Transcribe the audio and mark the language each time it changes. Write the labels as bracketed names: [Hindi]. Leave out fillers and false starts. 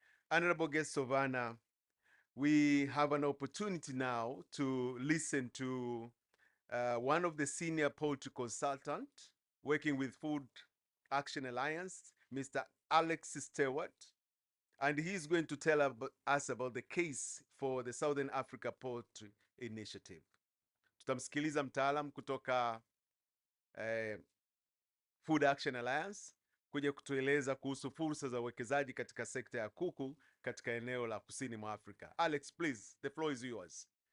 [English] Honorable guest of honor, we have an opportunity now to listen to one of the senior poultry consultants working with Food Action Alliance, Mr. Alex Stewart, and he's going to tell us about the case for the Southern Africa Poultry Initiative. [Swahili] Tutamsikiliza mtaalam kutoka Food Action Alliance kuja kutueleza kuhusu fursa za uwekezaji katika sekta ya kuku katika eneo la kusini mwa Afrika. [English] Alex, please, the floor is yours.